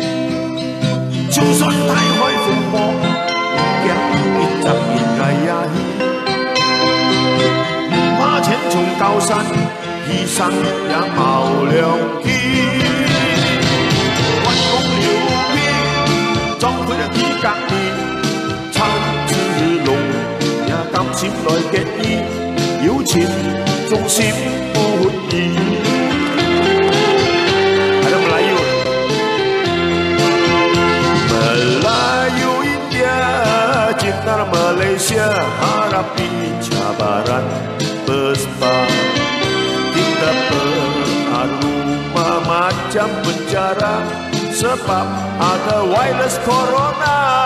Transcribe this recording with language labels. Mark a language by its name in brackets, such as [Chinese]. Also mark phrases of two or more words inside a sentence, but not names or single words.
[Cantonese] 就算大海風波，驚一陣熱愛也不怕前衝高山，犧牲也冒良機。關公劉備，壯闊的鐵甲面，參子龍。甘心來結義，有情忠心不移。 [Malay] Ada Melayu, Melayu India, cinta Malaysia, hadapi cabaran besar. Kita beradu macam penjara, sebab ada virus corona.